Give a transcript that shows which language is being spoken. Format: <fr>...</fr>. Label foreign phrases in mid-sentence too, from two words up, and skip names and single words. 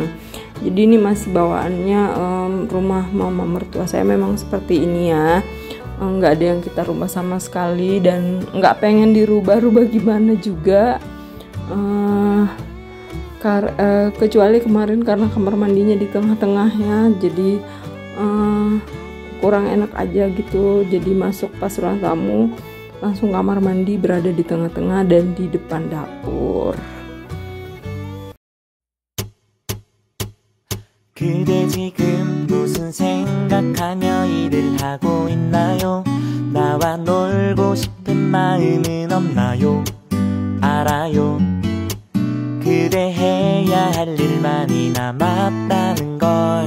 <id>Jadi ini masih bawaannya rumah mama mertua saya memang seperti ini ya, nggak ada yang kita rubah sama sekali dan nggak pengen dirubah-rubah gimana juga, kecuali kemarin karena kamar mandinya di tengah-tengahnya, jadi kurang enak aja gitu. Jadi masuk pas ruang tamu langsung kamar mandi berada di tengah-tengah dan di depan dapur.</id> <ko>그대 지금 무슨 생각하며 일을 하고 있나요? 나와 놀고 싶은 마음은 없나요? 알아요. 그대 해야 할 일 많이 남았다는 걸.</ko>